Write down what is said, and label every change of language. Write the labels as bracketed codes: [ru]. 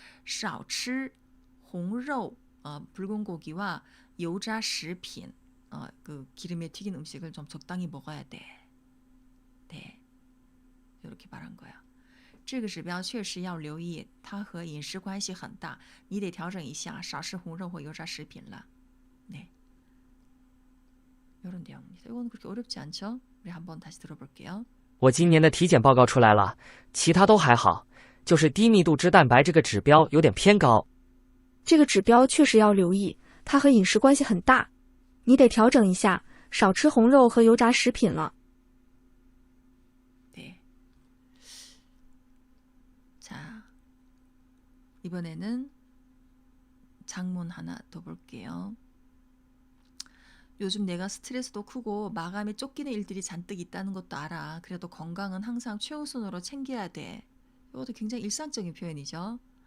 [zh] 少吃红肉, [ko] 붉은 고기와 油炸食品, 그 기름에 튀긴 음식을 좀 적당히 먹어야 돼. 네, 이렇게 말한 거야. [zh] 这个指标确实要留意，它和饮食关系很大，你得调整一下，少吃红肉或油炸食品了。 [ko] 네, 이런 내용입니다. 이건 그렇게 어렵지 않죠? 우리 한번 다시 들어볼게요. [zh] 我今年的体检报告出来了，其他都还好，就是低密度脂蛋白这个指标有点偏高。这个指标确实要留意，它和饮食关系很大，你得调整一下，少吃红肉和油炸食品了。 [ko] 네. 자, 이번에는 장문 하나 더 볼게요. 요즘 내가 스트레스도 크고 마감에 쫓기는 일들이 잔뜩 있다는 것도 알아. 그래도 건강은 항상 최우선으로 챙겨야 돼. 이것도 굉장히 일상적인 표현이죠.